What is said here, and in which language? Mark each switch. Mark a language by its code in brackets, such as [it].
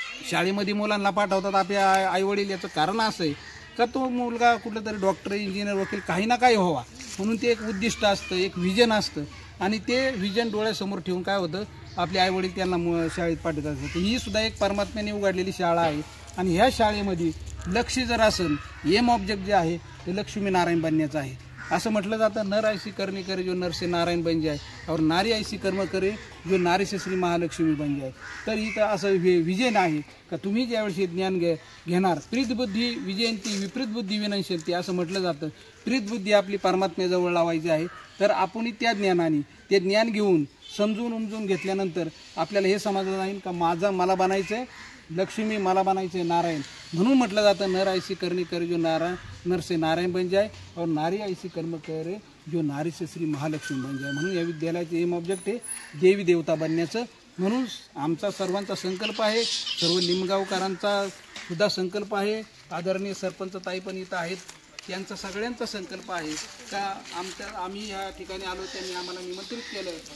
[mr] शाळेमध्ये मुलांना पाठवतात आपल्या आईवडील याचं कारण असं आहे का तो मुलगा कुठलं तरी डॉक्टर इंजिनियर वकील काही ना काही व्हावा म्हणून ते एक उद्दिष्ट असतं एक व्हिजन असतं आणि ते व्हिजन डोळ्यासमोर ठेवून काय होतं आपले आईवडील त्यांना शाळेत पाठवत असतात. ही सुद्धा एक परमात्म्याने उघडलेली शाळा आहे आणि ह्या शाळेमध्ये लक्ष जर असेल एम ऑब्जेक्ट जे आहे ते लक्ष्मी नारायण बनण्याचं आहे. असं म्हटलं जातं [hi] नर ऐसी करणी करे जो नर से नारायण बन जाए और नारी ऐसी कर्म करे जो नारी से श्री महालक्ष्मी बन जाए. [mr] तर इथं असं विजन आहे का तुम्ही ज्यावेळेस हे ज्ञान घेणार [sa] प्रीतबुद्धी विजयंती विपरीत बुद्धी विनशंती [mr] असं म्हटलं जातं. प्रीतबुद्धी आपली परमात्म्याजवळ लावायची आहे. तर आपण त्या ज्ञानाने ते ज्ञान घेऊन समजून उमजून घेतल्यानंतर आपल्याला हे समजलं जाईल का मला बनायचं आहे लक्ष्मी मला बनायचं आहे नारायण. म्हणून म्हटलं जातं [hi] नर ऐसी करणी करे जो नर से नारायण बन जाए और नारी ऐसी कर्म करे जो नारी से श्री महालक्ष्मी बन जाए. [mr] म्हणून या विद्यालयाचे एम ऑब्जेक्ट आहे देवी देवता बनण्याचं. म्हणून आमचा सर्वांचा संकल्प आहे सर्व लिंबगावकरांचा सुद्धा संकल्प आहे आदरणीय सरपंच ताई पण इथं आहेत यांचा सगळ्यांचा संकल्प आहे का आम्ही या ठिकाणी आलो त्यांनी आम्हाला निमंत्रित केलं.